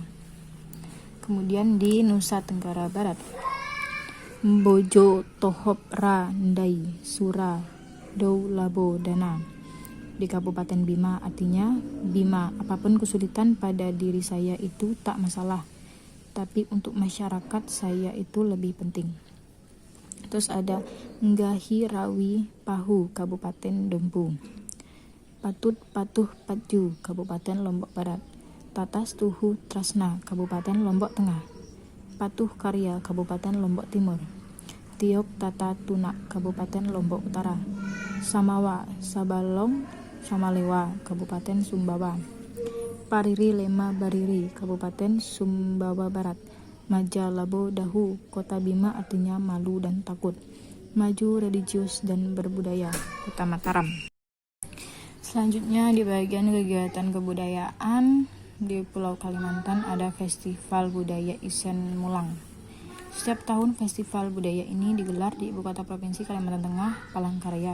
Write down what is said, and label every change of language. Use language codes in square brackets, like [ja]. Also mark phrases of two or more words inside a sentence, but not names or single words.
[id] Kemudian di Nusa Tenggara Barat, [bhp] Mbojo Tohop Ra Ndai Sura Dou Labo Dana [id] di Kabupaten Bima, artinya Bima, apapun kesulitan pada diri saya itu tak masalah, tapi untuk masyarakat saya itu lebih penting. Terus ada [bhp] Nggahi Rawi Pahu, [id] Kabupaten Dompu. [sas] Patut Patuh Patju, [id] Kabupaten Lombok Barat. [sas] Tatas Tuhu Trasna, [id] Kabupaten Lombok Tengah. Patuh Karya, Kabupaten Lombok Timur. [sas] Tiok Tata Tunak, [id] Kabupaten Lombok Utara. [smw] Samawa Sabalong Samalewa, [id] Kabupaten Sumbawa. [smw] Pariri Lema Bariri, [id] Kabupaten Sumbawa Barat. [bhp] Maja Labo Dahu, [id] Kota Bima, artinya malu dan takut. Maju religius dan berbudaya, Kota Mataram. Selanjutnya di bagian kegiatan kebudayaan, di Pulau Kalimantan ada Festival Budaya Isen Mulang. Setiap tahun festival budaya ini digelar di Ibu Kota Provinsi Kalimantan Tengah, Palangkaraya.